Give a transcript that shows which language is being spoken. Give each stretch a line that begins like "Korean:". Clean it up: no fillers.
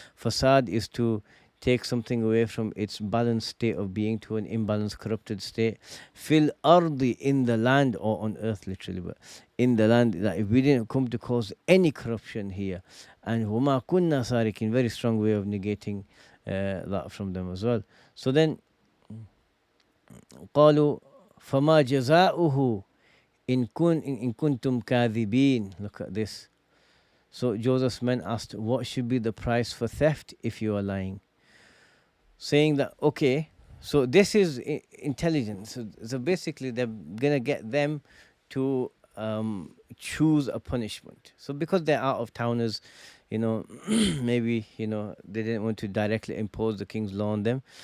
English: Fasad is to take something away from its balanced state of being to an imbalanced, corrupted state.
Arabic: Fil ardi,
English: in the land, or on earth literally, but in the land, that if we didn't come to cause any corruption here. And
Arabic: huma kunna sarikin,
English: very strong way of negating that from them as well. So then
Arabic: قالوا فما جزاؤه إن كنتم كاذبين.
English: Look at this. So Joseph's men asked, what should be the price for theft if you are lying? Saying that, okay, so this is intelligence. So basically they're going to get them to choose a punishment. So because they're out of towners, maybe, they didn't want to directly impose the king's law on them.